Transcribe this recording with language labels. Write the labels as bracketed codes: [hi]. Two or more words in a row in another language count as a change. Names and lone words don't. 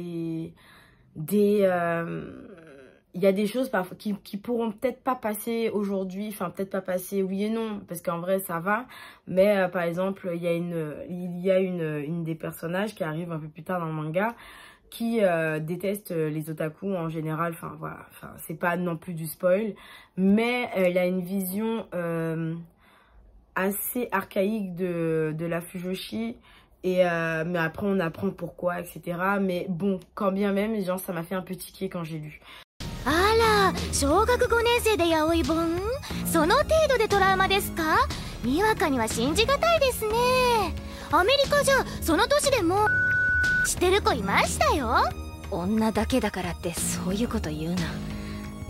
[fr] il y a des choses parfois qui pourront peut-être pas passer aujourd'hui, enfin peut-être pas passer oui et non, parce qu'en vrai ça va, mais par exemple il y a une des personnages qui arrive un peu plus tard dans le manga qui déteste les otaku en général, enfin voilà, enfin c'est pas non plus du spoil, mais il a une vision assez archaïque de la fujoshi. Et mais après on apprend pourquoi, etc. Mais bon, quand bien même, genre ça m'a fait un peu tiquer quand j'ai lu. [ja] あら、小学5年生でヤオイ本？その程度でトラウマですか？にわかには信じがたいですね。アメリカじゃその年でもしてる子いましたよ。女だけだからってそういうこと言うな。